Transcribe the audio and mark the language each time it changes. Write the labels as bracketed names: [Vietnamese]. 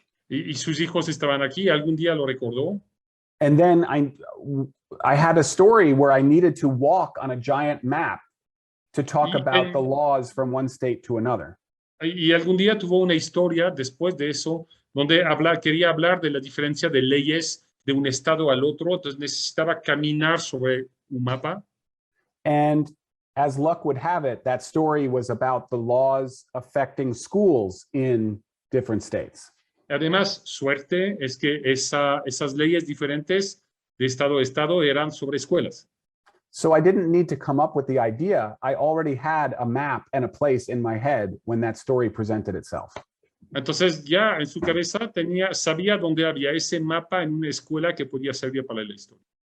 [Spanish] Y sus hijos estaban aquí, algún día lo recordó. [English] And then I had a story where I needed to walk on a giant map to talk about the laws from one state to another. [Spanish] Y algún día tuvo una historia después de eso, donde quería hablar de la diferencia de leyes de un estado al otro, entonces necesitaba caminar sobre un mapa. [English] And as luck would have it, that story was about the laws affecting schools in different states. [Spanish] Además, suerte es que esas leyes diferentes de estado a estado eran sobre escuelas. [English] So I didn't need to come up with the idea. I already had a map and a place in my head when that story presented itself. [Spanish] Entonces ya en su cabeza sabía dónde había ese mapa en una escuela que podía servir para la historia.